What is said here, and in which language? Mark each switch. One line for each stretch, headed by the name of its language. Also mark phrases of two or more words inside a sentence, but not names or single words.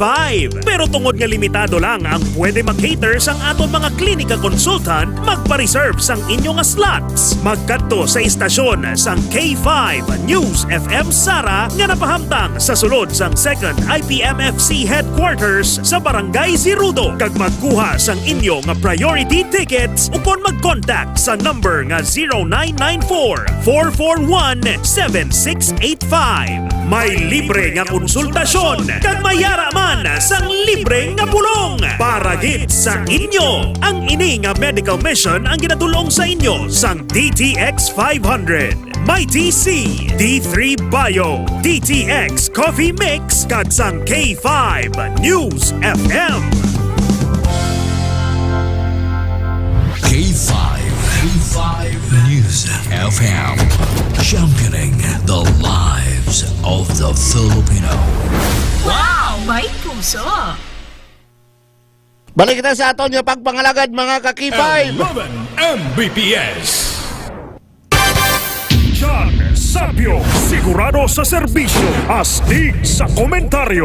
Hiligaynon: Pero tungod nga limitado lang ang pwede mag-cater sang aton mga klinika consultant, magpa-reserve sang inyong slots. Magkadto sa istasyon sang K5 News FM Sara nga napahamtang sa sulod sang 2nd IPMFC headquarters sa Barangay Zirudo. Kag magkuha sang inyo nga priority tickets upon mag-contact sa number nga 0994-441-7685. May libre nga konsultasyon kag mayara man sang libre nga pulong para gid sa inyo. Ang ini nga medical mission ang ginatulong sa inyo sang DTX 500, May TC, D3 Bio, DTX Coffee Mix kag sang K5 News FM. K5 News FM,
English: championing the lives of the Filipino.
Hiligaynon: Wow! May puso! Balik kita sa aton yung pagpangalagad mga ka-K5. 11 Mbps. John Sapio, sigurado sa serbisyo, astig sa komentaryo.